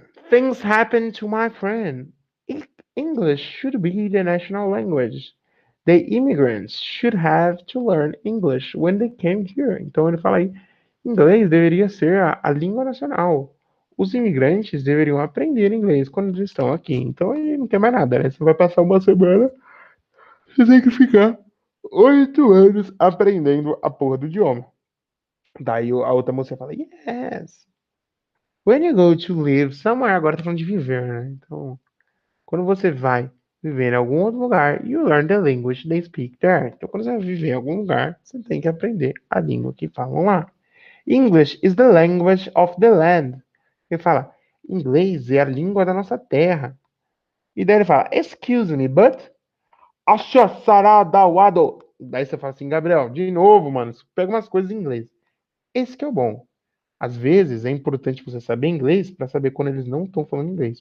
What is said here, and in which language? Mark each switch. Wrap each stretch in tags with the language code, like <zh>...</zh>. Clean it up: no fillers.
<en>Things happen to my friend. English should be the national language. The immigrants should have to learn English when they came here.</en> <pt>Então ele fala aí, inglês deveria ser a língua nacional. Os imigrantes deveriam aprender inglês quando eles estão aqui. Então ele não tem mais nada, né? Você vai passar uma semana, você tem que ficar 8 anos aprendendo a porra do idioma. Daí a outra moça fala, yes.</pt> <en>When you go to live somewhere,</en> <pt>agora tá falando de viver, né? Então, quando você vai viver em algum outro lugar,</pt> <en>you learn the language they speak there.</en> <pt>Então, quando você vai viver em algum lugar, você tem que aprender a língua que falam lá.</pt> <en>English is the language of the land.</en> <pt>Ele fala, inglês é a língua da nossa terra. E daí ele fala,</pt> <en>excuse me, but...</en> <pt>Achasaradawado. Daí você fala assim, Gabriel, de novo, mano, pega umas coisas em inglês. Esse que é o bom. Às vezes é importante você saber inglês para saber quando eles não estão falando inglês.</pt>